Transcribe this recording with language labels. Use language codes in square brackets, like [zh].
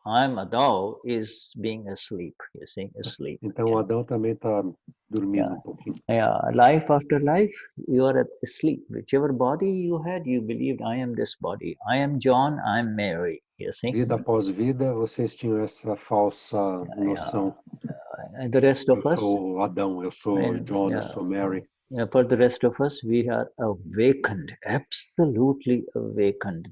[en] I'm Adao is being asleep, you see, asleep. [pt] Então Adão também está dormindo pouquinho. [en] Yeah, life after life, you are asleep. Whichever body you had, you believed, I am this body. I am John, I am Mary, you see. [pt] Vida após vida, vocês tinham essa falsa noção. [en] And the rest of us. [pt] Eu sou Adão, eu sou John, eu sou Mary. [en] For the rest of us, we are awakened, absolutely awakened.